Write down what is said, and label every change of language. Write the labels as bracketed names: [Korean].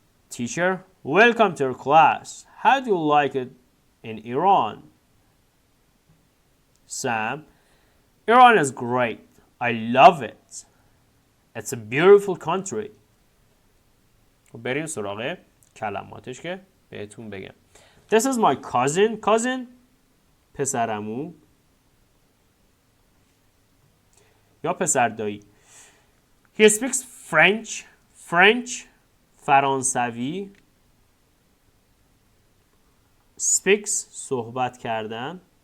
[English] Teacher, welcome to our class. How do you like it in Iran? Sam, Iran is great. I love it. It's a beautiful country. [Persian] بریم سراغ کلماتش که بهتون بگم. [English] This is my cousin [Persian] پسرعمو یا پسر دایی. [English] He speaks French فرانسوی. [Persian] Speaks صحبت کردن.